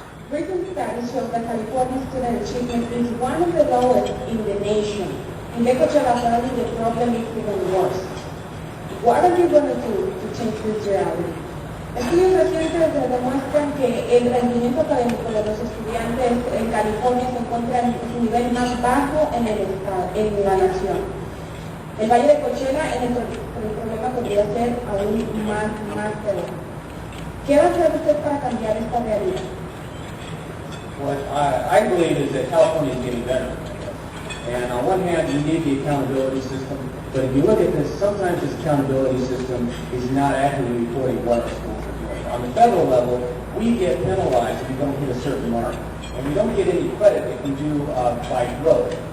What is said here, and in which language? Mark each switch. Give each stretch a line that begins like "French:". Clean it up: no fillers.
English: Recent studies show that California's student achievement is one of the lowest in the nation. In Coachella, the problem is even worse. What are you going to do to change this reality?
Spanish: Estudios recientes demuestran que el rendimiento académico de los estudiantes en California se encuentra en su nivel más bajo en la nación. El Valle de Coachella, el problema podría ser aún más peor. ¿Qué va a hacer usted para cambiar esta realidad?
English: What I believe is that California is getting better. And on one hand, you need the accountability system, but if you look at this, sometimes this accountability system is not accurately reporting what our schools are doing. On the federal level, we get penalized if we don't hit a certain mark, and we don't get any credit if we do by growth.